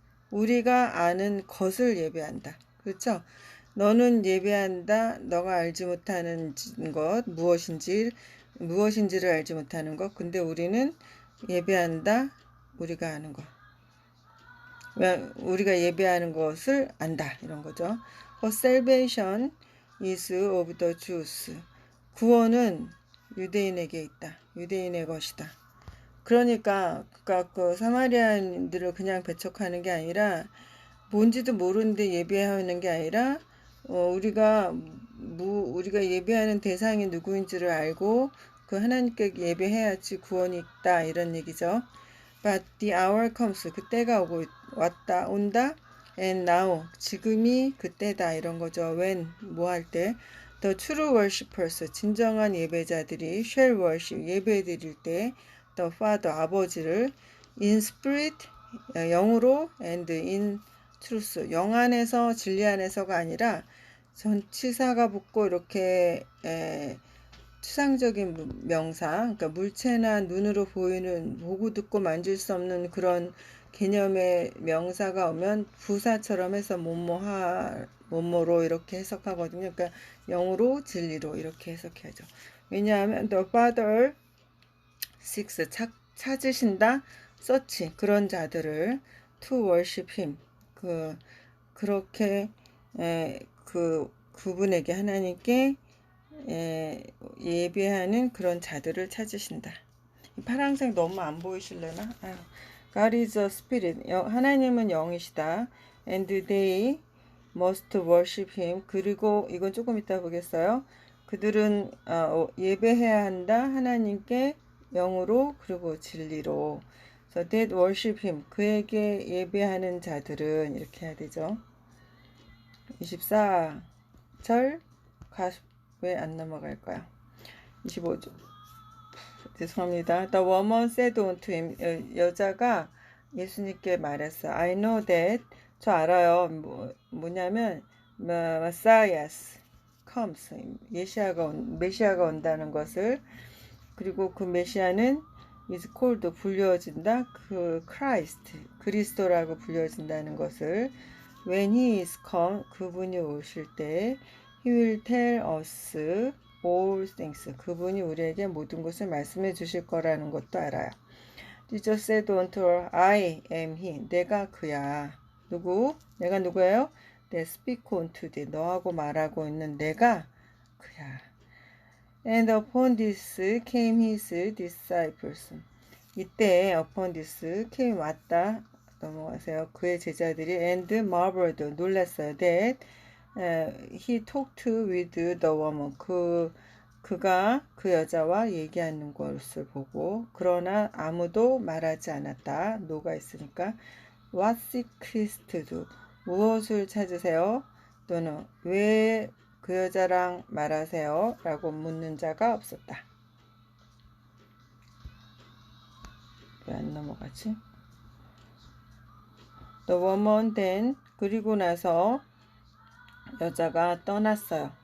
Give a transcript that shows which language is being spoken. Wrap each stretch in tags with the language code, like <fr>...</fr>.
<ko>우리가 아는 것을 예배한다. 그렇죠? 너는 예배한다. 너가 알지 못하는 것, 무엇인지를 알지 못하는 것. 근데 우리는 예배한다. 우리가 아는 것. 우리가 예배하는 것을 안다. 이런 거죠.</ko> <en>For salvation is of the Jews.</en> <ko>구원은 유대인에게 있다. 유대인의 것이다. 그러니까 그 사마리아인들을 그냥 배척하는 게 아니라 뭔지도 모르는데 예배하는 게 아니라 우리가 예배하는 대상이 누구인지를 알고 그 하나님께 예배해야지 구원이 있다 이런 얘기죠.</ko> <en>But the hour comes.</en> <ko>그때가 온다.</ko> <en>And now.</en> <ko>지금이 그때다 이런 거죠. When 뭐 할 때.</ko> <en>The true worshippers.</en> <ko>진정한 예배자들이</ko> <en>shall worship.</en> <ko>예배 드릴 때</ko> <en>the Father. 아버지를 in spirit.</en> <ko>영으로</ko> <en>and in truth.</en> <ko>영 안에서 진리 안에서가 아니라 전치사가 붙고 이렇게 추상적인 명사, 그러니까 물체나 눈으로 보고 듣고 만질 수 없는 그런 개념의 명사가 오면 부사처럼 해서 뭐뭐로 이렇게 해석하거든요. 그러니까 영으로 진리로 이렇게 해석해야죠. 왜냐하면</ko> <en>the Father seeks,</en> <ko>찾으신다,</ko> <en>search,</en> <ko>그런 자들을</ko> <en>to worship him,</en> <ko>그렇게 그분에게 하나님께 예배하는 그런 자들을 찾으신다. 이 파란색 너무 안 보이실래나?</ko> <en>아유. God is a spirit.</en> <ko>하나님은 영이시다.</ko> <en>And they must worship him.</en> <ko>그리고 이건 조금 이따 보겠어요. 그들은 예배해야 한다. 하나님께 영으로 그리고 진리로.</ko> <en>So that worship him.</en> <ko>그에게 예배하는 자들은 이렇게 해야 되죠. 24절 왜 안 넘어갈까요? 25절 죄송합니다.</ko> <en>The woman said unto him.</en> <ko>여자가 예수님께 말했어요.</ko> <en>I know that.</en> <ko>저 알아요. 뭐냐면</ko> <en>Messiah comes.</en> <ko>메시아가 온다는 것을. 그리고 그 메시아는</ko> <en>is called</en> <ko>불려진다. 그 Christ 그리스도라고 불려진다는 것을.</ko> <en>When he is come</en> <ko>그분이 오실 때</ko> <en>he will tell us all things.</en> <ko>그분이 우리에게 모든 것을 말씀해 주실 거라는 것도 알아요.</ko> <en>Jesus said unto her, I am he.</en> <ko>내가 그야. 누구? 내가 누구예요?</ko> <en>That speak unto thee.</en> <ko>너하고 말하고 있는 내가 그야.</ko> <en>And upon this came his disciples.</en> <ko>이때</ko> <en>upon this came</en> <ko>왔다. 넘어가세요. 그의 제자들이</ko> <en>and marveled.</en> <ko>놀랐어요.</ko> <en>That he talked with the woman.</en> <ko>그가 그 여자와 얘기하는 것을 보고 그러나 아무도 말하지 않았다. 노가 있으니까</ko> <en>What seekest to?</en> <ko>무엇을 찾으세요? 또는 왜 그 여자랑 말하세요? 라고 묻는 자가 없었다. 왜 안 넘어가지?</ko> <en>The woman then</en> <ko>그리고 나서 여자가 떠났어요.</ko>